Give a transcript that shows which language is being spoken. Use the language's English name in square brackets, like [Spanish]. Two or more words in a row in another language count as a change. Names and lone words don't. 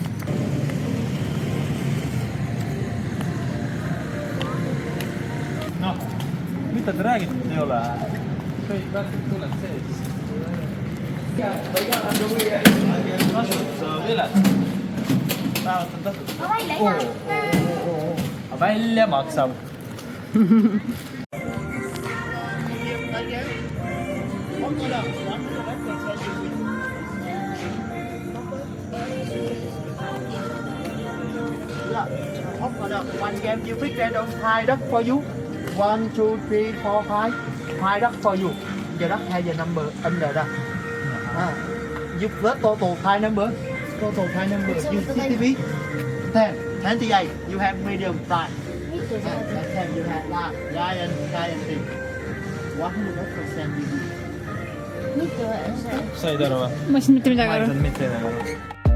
[Estonian] Noh, mida te räägite, et ei ole? Kõik värkid tuled sees. Tasuta pilet. Päevalt on tasuta. Välja maksab. [English] One game you pick random 5 duck for you. 1, 2, 3, 4, 5. 5 duck for you. The duck has the number under that. You first total 5 number. Total 5 number. You CTV 10. 28. You have medium size. And 10 you have large. Giant thing. 100% you do. [Estonian] Said aru või? Ma ei saanud mitte midagi Ma ei aru. saanud mitte midagi aru.